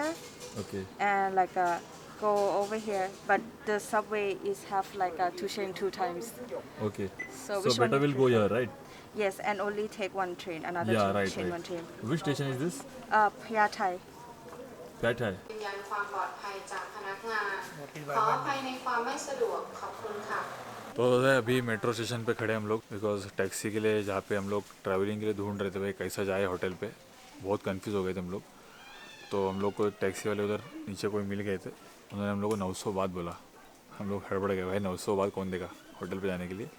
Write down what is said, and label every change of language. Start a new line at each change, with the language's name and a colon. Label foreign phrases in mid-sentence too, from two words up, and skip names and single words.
English: Okay. and like go over here. But the subway is have like to change 2 times. Okay. So So which better one? we'll go here, right? Yes, and only take 1 train. Another Yeah, train, right, change right. 1 train. Which station is this? Phaya Thai. That high.
Thai: ยืนยันความปลอดภัยจากพนักงาน ขออภัยในความไม่สะดวก ขอบคุณค่ะ
Hindi: तो अभी
English: metro station
Hindi: पे खड़े हम लोग,
English: because taxi
Hindi: के लिए जहाँ पे हम लोग ट्रैवलिंग के लिए ढूंढ रहे थे भाई कैसा जाए होटल पे, बहुत कंफ्यूज हो गए थे हम लोग। तो हम लोग को टैक्सी वाले उधर नीचे कोई मिल गए थे, उन्होंने हम लोग को 900 बात बोला। हम लोग हड़बड़ गए, भाई 900 बात कौन देगा होटल पे जाने के लिए।